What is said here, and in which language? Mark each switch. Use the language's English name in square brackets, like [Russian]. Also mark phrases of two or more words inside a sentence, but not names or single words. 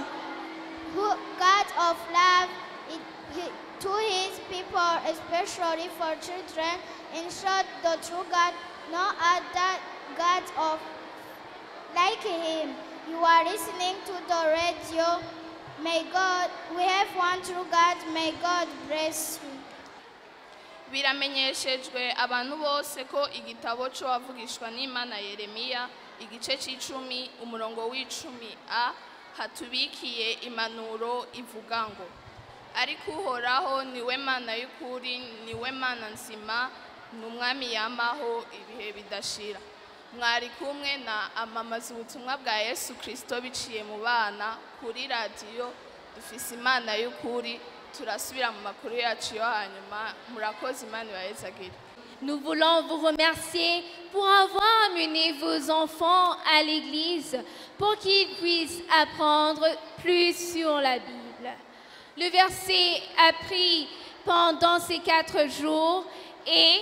[English] Who God of love, to His people, especially for children. In short, the true God, no other God like Him. You are listening to the radio. We have one true God. May God bless you. [Rundi] Biramenyeshejwe abantu bose ko igitabo cyo wavugishwa n'Imana Yeremiya igice c'icumi umurongo w'10a hatubikiye impanuro ivuga ngo ariko uhoraho niwe Mana y'ukuri, niwe Mana nzima, n'umwami yamaho ibihe bidashira. Mwari kumwe na amamaza ubutumwa bwa Yesu Kristo biciye mu bana kuri radiyo dufise Imana y'ukuri. Turasubira mu makuru yacu yo hanyuma. Murakoze, Imana ibahezagire. [French] Nous voulons vous remercier pour avoir amené vos enfants à l'église pour qu'ils puissent apprendre plus sur la Bible. Le verset appris pendant ces 4 jours est